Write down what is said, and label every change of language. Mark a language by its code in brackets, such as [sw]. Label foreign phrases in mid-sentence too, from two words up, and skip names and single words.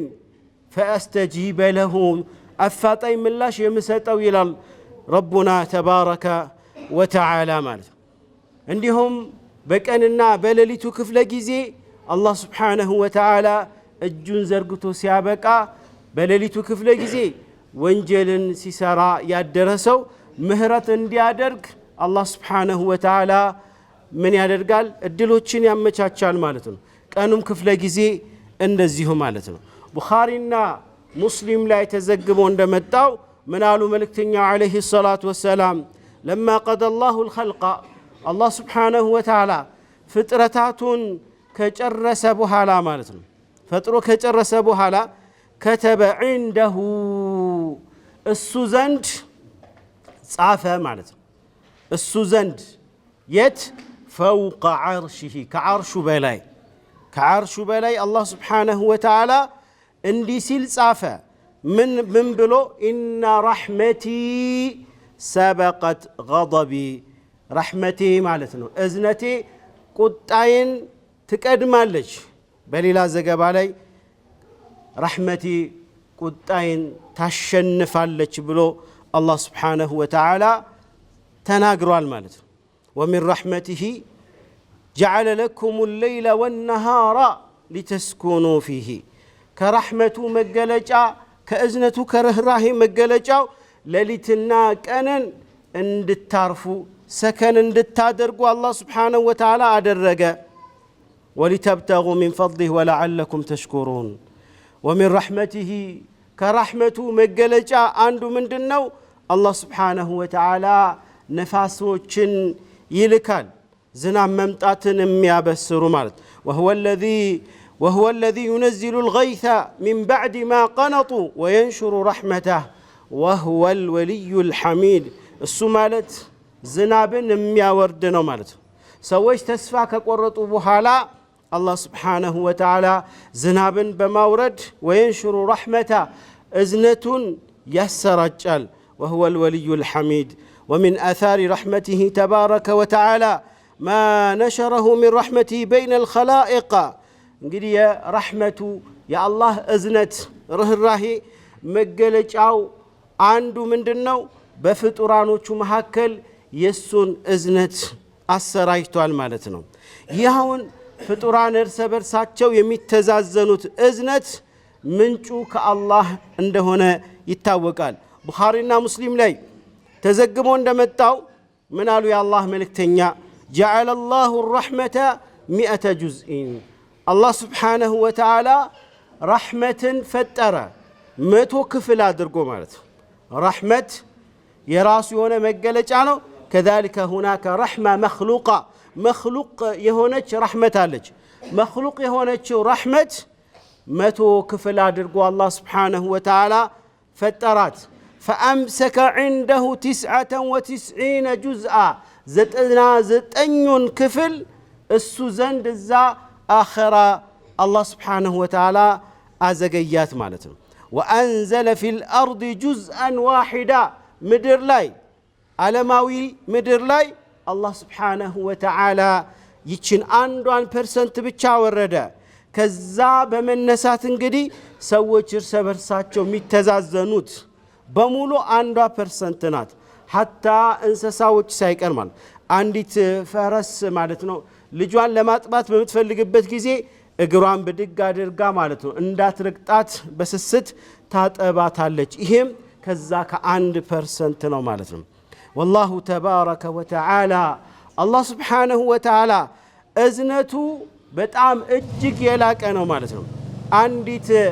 [ar] فأستجيب له፣ [am] አፋጣኝ ምላሽ የምሰጠው ይላል [ar] ربنا تبارك وتعالى [am] ማለት ነው። እንዲሁም በቀንና በሌሊቱ ክፍለ ጊዜ አላህ [ar] سبحانه وتعالى [am] እጁን ዘርግቶ ሲያበቃ በሌሊቱ ክፍለ ጊዜ ወንጀልን ሲሰራ ያደረሰው ምህረት እንዲያደርግ አላህ [ar] سبحانه وتعالى [am] ምን ያደርጋል? እድሎችን ያመቻቻል ማለት ነው። ቀኑም ክፍለ ጊዜ እንደዚሁ ማለት ነው። ቡኻሪና ሙስሊም ላይ ተዘግቦ እንደመጣው ምን አሉ መልእክተኛው [ar] عليه الصلاة والسلام? لما قضى الله الخلق الله سبحانه وتعالى [am] ፍጥረታቱን ከጨረሰ በኋላ ማለት ነው ፈጥሮ ከጨረሰ በኋላ [ar] كتب عنده [am] እሱ ዘንድ ጻፈ ማለት ነው እሱ ዘንድ የት [ar] فوق عرشه كعرش بلاي الله سبحانه وتعالى [am] እንዲህ ሲል ጻፈ ምን ብሎ [ar] إن رحمتي سبقت غضبي [am] ረሕመቴ ማለት ነው እዝነቴ ቁጣዬን ትቀድማለች በሌላ ዘገባ ላይ ረሕመቴ ቁጣዬን ታሸንፋለች ብሎ አላህ ስብሓነሁ ወተዓላ ተናግሯል ማለት ነው [ar] ومن رحمته جعل لكم الليل والنهار لتسكنوا فيه كرحمته [am] መገለጫ ከእዝነቱ ከርህራሄ መገለጫው ሌሊትና ቀንን እንድታርፉ سكن እንድታደርጉ [ar] الله سبحانه وتعالى [am] አደረገ [ar] ولتبتغوا من فضله ولعلكم تشكرون ومن رحمته كرحمته [am] መገለጫ አንዱ ምንድነው [ar] الله سبحانه وتعالى [am] ነፋሶችን ይልካል ዝናብ መምጣትን የሚያበስሩ ማለት [ar] وهو الذي ينزل الغيث من بعد ما قنطوا وينشر رحمته وهو الولي الحميد [am] እሱ ማለት ዝናብን የሚያወርድ ነው ማለት ነው ሰዎች ተስፋ ከቆረጡ በኋላ አላህ [ar] سبحانه وتعالى [am] ዝናብን በማውረድ [ar] وينشر رحمته [am] እዝነቱን ያሰራጫል [ar] وهو الولي الحميد ومن آثار رحمته تبارك وتعالى ما نشره من رحمته بين الخلائق [am] እንግዲህ ረሕመቱ የአላህ እዝነት ርህራሄ መገለጫው አንዱ ምንድነው በፍጡራኖቹ መካከል የሱን እዝነት አሰራጭቷል ማለት ነው ይሁን ፍጡራን እርስ በርሳቸው የሚተዛዘኑት እዝነት ምንጩ ከአላህ እንደሆነ ይታወቃል ቡኻሪና ሙስሊም ላይ ተዘግቦ እንደመጣው ምን አሉ የአላህ መልእክተኛ [ar] جعل الله الرحمة 100 جزء الله سبحانه وتعالى رحمة [am] ፈጠረ 100 ክፍል አድርጎ ማለት ረሕመት የራሱ የሆነ መገለጫ ነው [ar] كذلك هناك رحمة مخلوق [am] የሆነች ረሕመት አለች مخلوق የሆነች ረሕመት 100 ክፍል አድርጎ [ar] الله سبحانه وتعالى [am] ፈጠራት [ar] فأمسك عنده 99 جزءا [am] 99 ክፍል እሱ ዘንድ እዛ አኺራ [ar] الله سبحانه وتعالى [am] አዘገያት ማለት ነው [ar] وأنزل في الأرض جزءا واحدا [am] ምድር ላይ ዓለማዊ ምድር ላይ [ar] الله سبحانه وتعالى [am] ይችን 1% ብቻ ወረደ ከዛ በመነሳት እንግዲህ ሰዎች እርስ በርሳቸው የሚተዛዘኑት በሙሉ 1% ናት حتى እንስሳዎች ሳይቀር ማለት አንዲት ፈረስ ማለት ነው ልጇን ለማጥባት በምትፈልግበት ጊዜ እግሯን ብድግ አድርጋ ማለት ነው እንዳትረግጣት በስስት ታጠባታለች ይሄም ከዛ ከ1% ነው ማለት ነው [ar] والله تبارك وتعالى الله سبحانه وتعالى [am] እዝነቱ በጣም እጅግ የላቀ ነው ማለት ነው አንዲት